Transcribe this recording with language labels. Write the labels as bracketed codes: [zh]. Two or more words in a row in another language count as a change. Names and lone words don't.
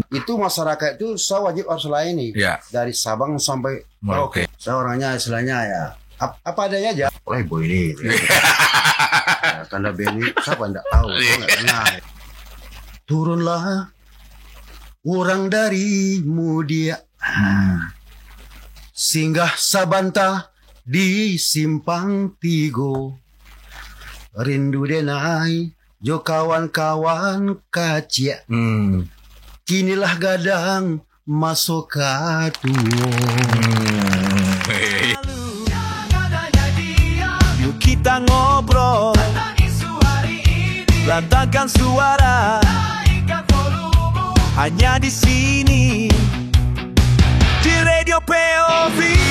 [id] Itu masyarakat itu saya wajib harus layani dari Sabang sampai Merauke. Saya orangnya istilahnya ya apa adanya aja. Oleh boy ini, Kanda Beni, siapa nggak tahu, nggak kenal. [min] Turunlah orang dari Mudia, singgah Sabanta di Simpang Tigo, rindu denai jo kawan-kawan kacia, kinilah gadang masuk katuo. [id] Yuk kita ngobrol, lantangkan suara, hanya di sini di Radio POV.